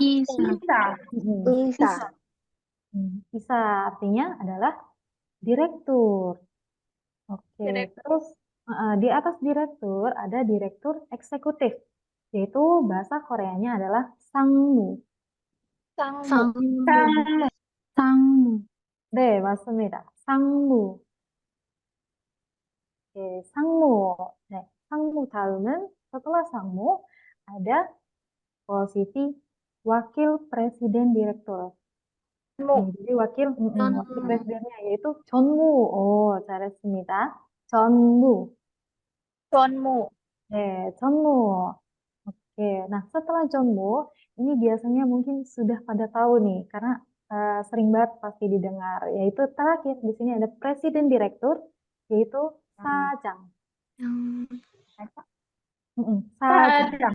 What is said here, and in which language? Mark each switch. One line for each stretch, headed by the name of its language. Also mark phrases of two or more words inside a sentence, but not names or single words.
Indonesian: Isa artinya adalah direktur. Oke, terus di atas direktur ada direktur eksekutif, yaitu bahasa Koreanya adalah sangmu.
Korean: 맞습니다. 상무.
Indonesian: Oke, 상무. Nah,
Korean: 상무 다음은
Indonesian: setelah 상무 ada posisi wakil presiden direktur. Jadi wakil presidennya yaitu 전무.
Korean: 잘했습니다. 전무. 전무.
Indonesian: Oke, nah setelah 전무 ini biasanya mungkin sudah pada tahu nih karena sering banget pasti didengar, yaitu terakhir di sini ada presiden direktur yaitu 사장.
Korean: 사장.